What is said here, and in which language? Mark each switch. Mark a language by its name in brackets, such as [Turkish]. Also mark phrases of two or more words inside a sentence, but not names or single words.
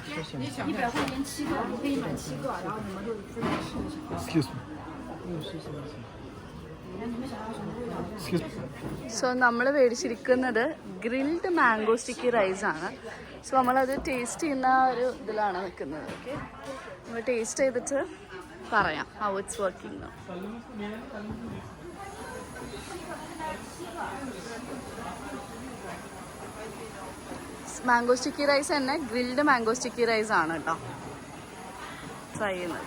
[Chinese] 100块钱7个，你可以买7个，然后你们就分着吃就行。 [English] Excuse me. [Chinese] 你们想要什么味道？ [English] Excuse me. [Malayalam] സോ നമ്മൾ മേടിച്ചിരിക്കുന്നത് [English] grilled mango sticky rice [Malayalam] ആണ്. സോ നമ്മളത് ടേസ്റ്റ് ചെയ്യുന്ന ഒരു ഇതിലാണ് നിൽക്കുന്നത്. ഓക്കെ, നമ്മൾ ടേസ്റ്റ് ചെയ്തിട്ട് പറയാം [English] how it's working. mango sticky rice [Malayalam] തന്നെ [English] grilled mango sticky rice [Malayalam] ആണ് കേട്ടോ ട്രൈ ചെയ്യുന്നത്.